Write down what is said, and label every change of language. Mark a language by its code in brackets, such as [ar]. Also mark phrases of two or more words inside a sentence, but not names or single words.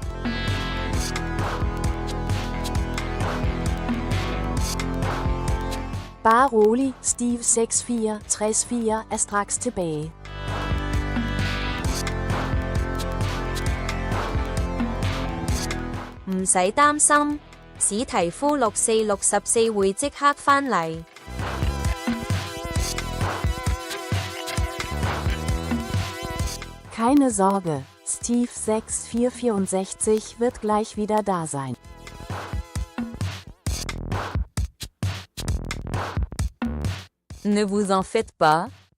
[da] Bare rolig, Steve 6464 er straks tilbage. [yue] 唔使擔心，史提夫6464會即刻返嚟。 [de] Keine Sorge, Steve 6464 wird gleich wieder da sein. [fr] Ne vous en faites pas,